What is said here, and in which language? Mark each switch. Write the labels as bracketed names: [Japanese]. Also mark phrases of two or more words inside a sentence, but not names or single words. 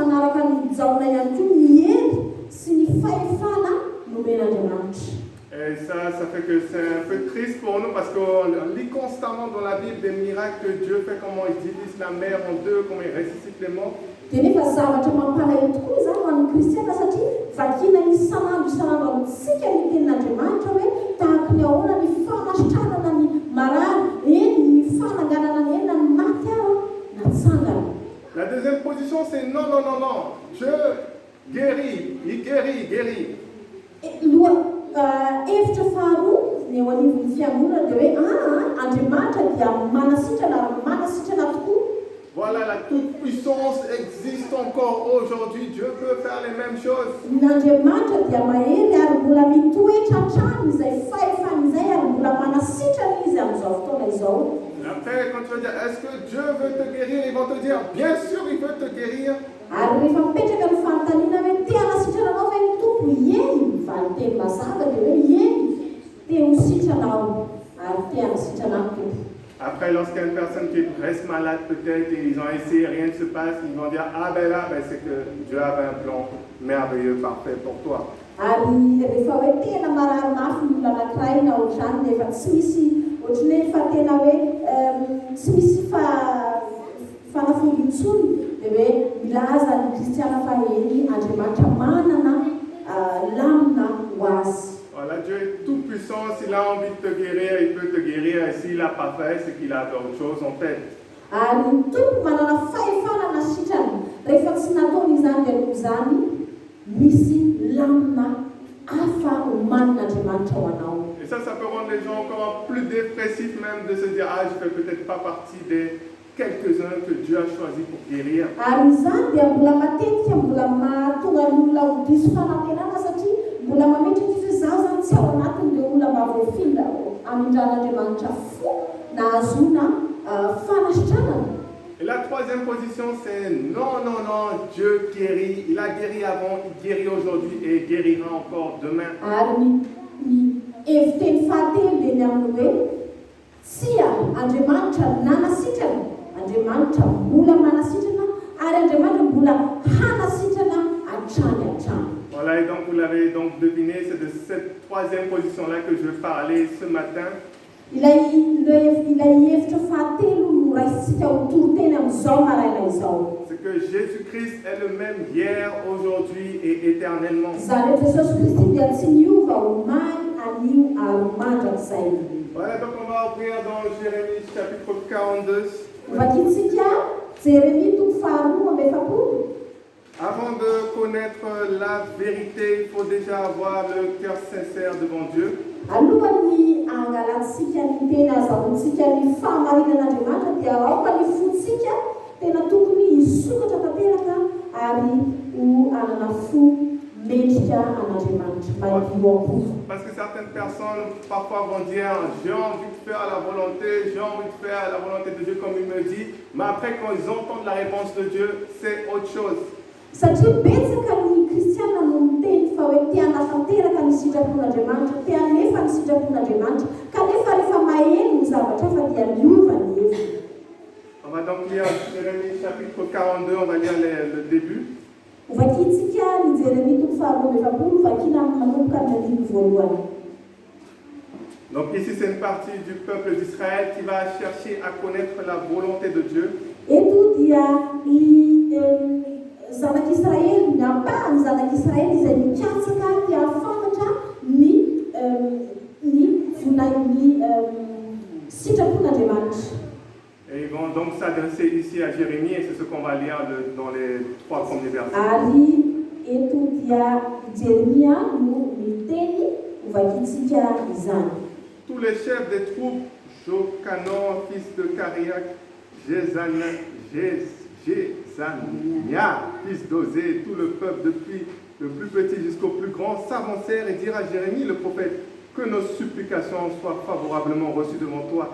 [French] Et ça, ça fait que c'est un peu triste pour nous parce qu'on lit constamment dans la Bible des miracles que Dieu fait, comment il divise la mer en deux, comment il ressuscite les morts. [Malagasy] Dia nefa zavatra mampalahelo tokoa izany ho an'ny kristiana satria vakiana isanandro amintsika ny tenin'Andriamanitra hoe tahaka ny ahoana ny fanasitranana ny marary, eny ny fananganana ny eny na ny maty ary natsangana. [French] La deuxième position, c'est non, non, non, non. Dieu guérit, il guérit. [Malagasy] Hevitra faharoa ny eo anivon'ny fiangonana dia hoe Andriamanitra dia manasitrana tokoa. [French] Voilà, la toute-puissance existe encore aujourd'hui. Dieu peut faire les mêmes choses. [Malagasy] N'Andriamanitra dia mahery ary mbola mitoetra hatrany izay fahefany izay ary mbola manasitrana izy amin'izao fotoana izao. [French] Après, quand tu vas dire, est-ce que Dieu veut te guérir, ils vont te dire, bien sûr, il veut te guérir. [Malagasy] Ary rehefa mipetraka ny fanontaniana hoe te hanasitrana anao ve ny tompo? Eny, mivaly teny mazava dia hoe eny, te ho sitranao ary te hanasitrana ny tompo. [French] Après, lorsqu'il y a une personne qui reste malade peut-être et ils ont essayé, rien ne se passe, ils vont dire, ah ben là, ben c'est que Dieu avait un plan merveilleux, parfait pour toi. [Malagasy] Ary rehefa hoe tena marary mafy ny olona anankiray na ohatrany nefa tsy misy ohatrany hoe fa tena hoe tsy misy fanafody intsony dia hoe milaza ny kristiana fa eny Andriamanitra manana lamina ho azy. [French] Voilà, Dieu est tout puissant, s'il a envie de te guérir, il peut te guérir, et s'il n'a pas fait, c'est qu'il a d'autres choses en tête. [Malagasy] Ary ny tompo manana fahefana nasitrany, rehefa tsy nataony izany dia noho izany misy lamina hafa omanin'Andriamanitra ho anao. [French] Et ça peut rendre les gens encore plus dépressifs même de se dire, ah, je ne fais peut-être pas partie des quelques-uns que Dieu a choisi pour guérir. [Malagasy] Ary izany dia mbola matetika mbola mahatonga ny olona ho diso fanantenana satria mbola mametraka izy zaho zany tsy ao anatin'ilay olona mavoafila amindran'Andriamanitra fo nahazona fanasitranana. [French] Et la troisième position, c'est non, non, non, Dieu guérit. Il a guéri avant, il guérit aujourd'hui et il guérira encore demain. [Malagasy] Ary ny heviteny fahatelo dia ny amin'ny hoe tsia Andriamanitra nanasitrana, Andriamanitra mbola manasitrana ary Andriamanitra mbola hanasitrana hatrany. [French] Voilà, et donc vous l'avez donc deviné, c'est de cette troisième position-là que je vais parler ce matin. [Malagasy] Ilay hevitra fahatelo no raisitsika ho toroteny amin'izao maraina izao. [French] C'est que Jésus-Christ est le même hier, aujourd'hui et éternellement. [Malagasy] Izany hoe Jesosy Kristy dia tsy niova omaly anio ary mandrakizay. [French] Voilà, donc on va ouvrir dans Jérémie chapitre 42. [Malagasy] Vakitsika Jérémie toko faharoa amby efapolo. [French] Avant de connaître la vérité, il faut déjà avoir le cœur sincère devant Dieu. [Malagasy] Alohan'ny angalatsika ny tena azahoantsika ny fahamarinan'Andriamanitra dia aoka ny fontsika tena tokony hisokatra tanteraka ary ho anana fo mendrika an'Andriamanitra madio ampo. [French] Parce que certaines personnes parfois vont dire j'ai envie de faire la volonté, j'ai envie de faire la volonté de Dieu comme il me dit, mais après quand ils entendent la réponse de Dieu, c'est autre chose. [Malagasy] Satria betsaka ny kristiana no miteny fa hoe tia hanatanteraka ny sitrapon'Andriamanitra, tia hanefa ny sitrapon'Andriamanitra, kanefa rehefa maheno ny zavatra fa dia miova ny heviny. [French] On va donc lire Jérémie chapitre 42, on va lire le début. [Malagasy] Vakitsika ny Jérémie toko faharoa amby efapolo vakina manomboka amin'ny andimy voalohany. [French] Donc ici c'est une partie du peuple d'Israël qui va chercher à connaître la volonté de Dieu. [Malagasy] Eto dia zanak'Israely ny ampahany zanak'Israely izay mikatsaka tia hafantatra ny sitrapon'Andriamanitra. [French] Et ils vont donc s'adresser ici à Jérémie et c'est ce qu'on va lire dans les 3 premiers versets. [Malagasy] Ary eto dia Jeremia no miteny vakitsika izany. [French] Tous les chefs des troupes, Jochanan, fils de Kariak, Jezania, fils d'Osée, tout le peuple depuis le plus petit jusqu'au plus grand s'avancèrent et dirent à Jérémie le prophète que nos supplications soient favorablement reçues devant toi.